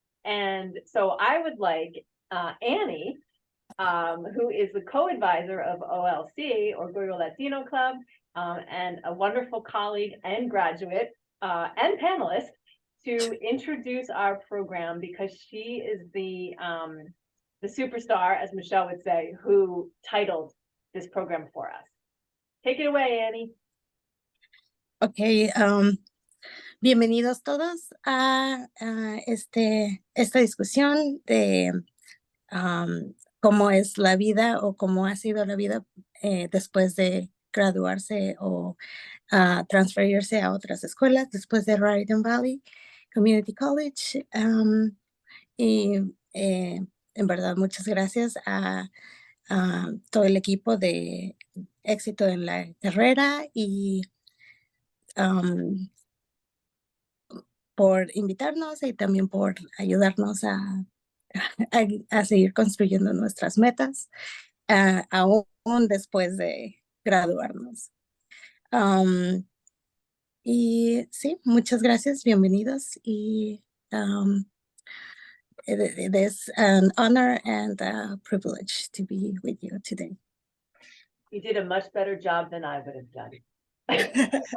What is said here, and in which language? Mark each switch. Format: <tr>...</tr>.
<en>And so I would like Annie, who is the co-advisor of OLC, Orgullo Latino Club, and a wonderful colleague and graduate and panelist, to introduce our program, because she is the superstar, as Michelle would say, who titled this program for us. Take it away, Annie.</en> <es>Okay, bienvenidos todos a esta discusión de cómo es la vida o cómo ha sido la vida después de graduarse o transferirse a otras escuelas después de Raritan Valley Community College. Y en verdad, muchas gracias a todo el equipo de éxito en la carrera y por invitarnos y también por ayudarnos a seguir construyendo nuestras metas, aún después de graduarnos. Y sí, muchas gracias, bienvenidos.</es> <en>Y it is an honor and a privilege to be with you today. You did a much better job than I would have done.</en>